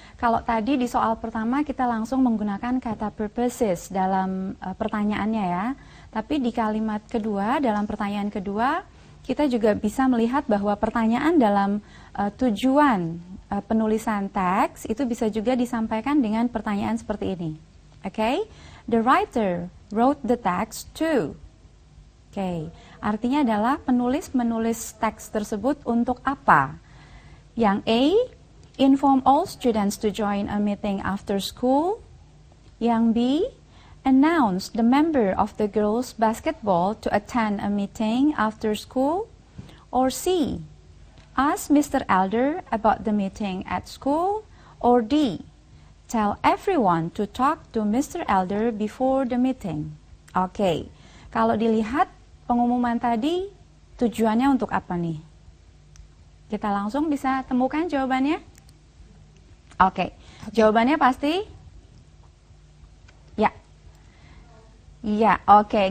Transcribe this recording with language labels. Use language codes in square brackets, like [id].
[id] Kalau tadi di soal pertama kita langsung menggunakan kata purposes dalam pertanyaannya ya. Tapi di kalimat kedua, dalam pertanyaan kedua, kita juga bisa melihat bahwa pertanyaan dalam tujuan penulisan teks itu bisa juga disampaikan dengan pertanyaan seperti ini. Oke. [en] The writer wrote the text too. [id] Oke. Artinya adalah penulis menulis teks tersebut untuk apa? Yang A, [en] inform all students to join a meeting after school. [id] Yang B, [en] announce the member of the girls basketball to attend a meeting after school. Or C, ask Mr. Elder about the meeting at school. Or D, tell everyone to talk to Mr. Elder before the meeting. [id] Oke, kalau dilihat pengumuman tadi tujuannya untuk apa nih? Kita langsung bisa temukan jawabannya? Oke. Jawabannya pasti? Ya. Iya, oke.